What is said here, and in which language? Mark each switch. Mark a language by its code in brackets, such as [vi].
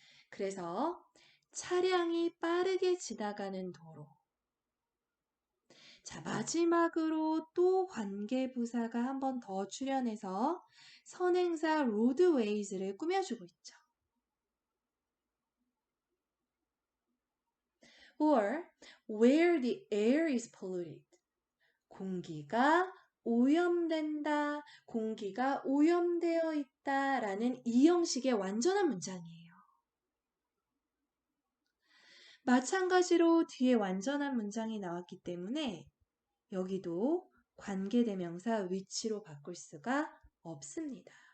[ko] 그래서 차량이 빠르게 지나가는 도로. 자, 마지막으로 또 관계부사가 한 번 더 출연해서 선행사 roadways를 꾸며주고 있죠. [en] or where the air is polluted. [ko] 공기가 오염된다, 공기가 오염되어 있다 라는 이 형식의 완전한 문장이에요. 마찬가지로 뒤에 완전한 문장이 나왔기 때문에 여기도 관계대명사 위치로 바꿀 수가 없습니다.